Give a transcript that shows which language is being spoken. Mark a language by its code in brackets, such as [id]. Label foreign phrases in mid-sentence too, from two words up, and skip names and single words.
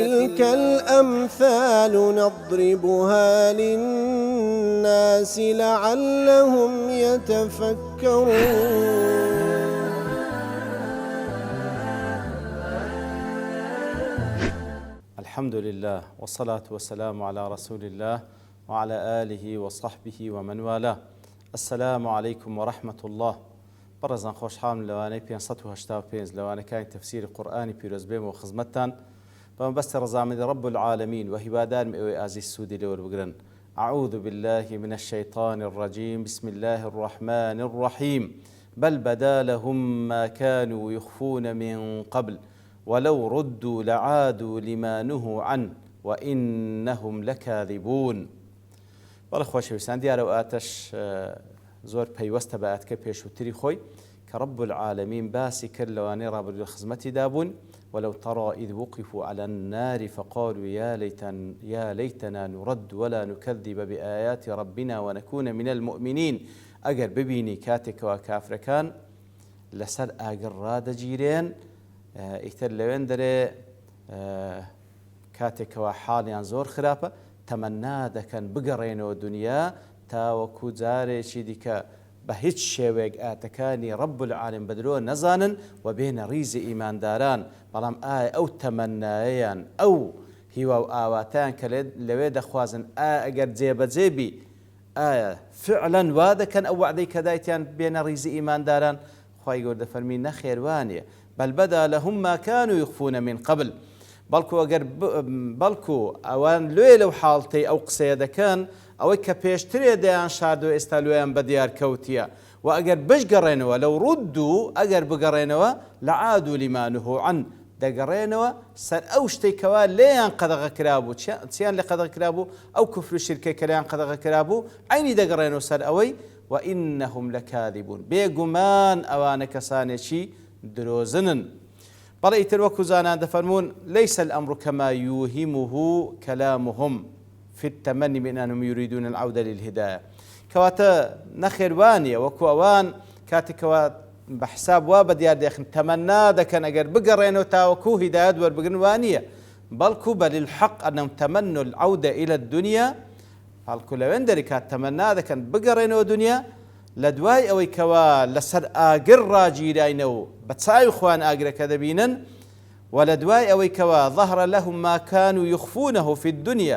[ar] وتلك الأمثال نضربها للناس لعلهم يتفكرون. الحمد لله والصلاة والسلام على رسول الله وعلى آله وصحبه ومن والاه. السلام عليكم ورحمة الله. [ckb] بەڕێزان خۆشحاڵم لەوانەی 585 لەوانەکانی تەفسیری قورئانی پیرۆز بێمەوە خزمەتتان بەمەبەستی ڕەزامەندی [ar] رب العالمين [ckb] وهیوادارم ئێوەی ئازیز سوودی لێوەربگرن. [ar] أعوذ بالله من الشيطان الرجيم بسم الله الرحمن الرحيم بل بدا لهم ما كانوا يخفون من قبل ولو ردوا لعادوا لما نهوا عنه وإنهم لكاذبون. [ckb] بەڵێ خۆشەویستان دیارە و ئاتەش زۆر پەیوەستە بە ئاتکە پێشووتری خۆی کە [ar] رب العالمين [ckb] باسی کرد لەوانەی ڕابردووی خزمەتی دابوون [ar] ولو ترى إذ وقفوا على النار فقالوا يا ليتنا نرد ولا نكذب بآيات ربنا ونكون من المؤمنين. [ckb] ئەگەر ببینی کاتێکەوە کافرەکان لەسەر ئاگر ڕادەگیرێن ئیتر لەوێن دەرێ کاتێکەوە حاڵیان زۆر خراپە تەمەنا دەکەن بگەڕێنەوە دنیا تاوەکو جارێکی دیکە بە هیچ شێوەیەک ئاتەکانی [ar] رب العالمین [ckb] بەدرۆ نەزانن و بێنە ڕیزی ئیمانداران. بەڵام ئایا ئەو تەمەنایەیان ئەو هیوا و ئاواتیان کە لەوێ دەخوازن ئەگەر جێبەجێبی ئایا فعلەن وا دەکەن ئەو وعدەی کە دایتیان بێنە ڕیزی ئیمانداران؟ خوای گەورە دەفەرمی نەخێوانیە. [ar] بل بدا لهم ما كانوا يخفون من قبل. [ckb] بەڵکو ئەوان لێ لەو حاڵتەی ئەو قسەیە دەکەن ئەوەی کە پێشترێ دەیان شاردەوە ئێستا لێیان بەدیار کەوتیە و ئەگەر بشگەڕێنەوە لەو ڕوودوو ئەگەر بگەڕێنەوە [ar] لەعادوا لما نهوا عنه [ckb] دەگەڕێنەوە سەر ئەو شتێکەوە لێیان قەدەغە کرابوو. چیان لێ قەدەغە کرابوو؟ ئەو کوفر و شیرکەی کە لێیان قەدەغە کرابوو عینی دەگەڕێنەوە سەر ئەوەی [ar] وئینەهم لەکاذبون. [ckb] بێگومان ئەوانە کەسانێکی درۆزنن. بەڵێ ئیتر وەکو زانان دەفەرمون [ar] ليس الأمر كما يوهمه كلامهم في التمني من أنهم يريدون العودة للهداية. [ckb] کەواتە نەخێوانیە وەکو ئەوان کاتێکەوە بە حساب وا بەدیار دەخن تەمەنا دەکەن ئەگەر بگەڕێنەوە تاوەکو هیدایەت وەربگرن وانییە. بەڵکو [ar] بل الحق أنهم تمنوا العودة إلى الدنيا. [ckb] بەڵکو لەوێن دەری کات تەمەنا دەکەن بگەڕێنەوە دنیا لە دوای ئەوەی کەوا لەسەر ئاگر ڕاگیراینەوە بە چاوی خوان ئاگرەکە دەبینن و لە دوای ئەوەی کەوا [ar] ظهر لهم ما كانوا يخفونه في الدنيا.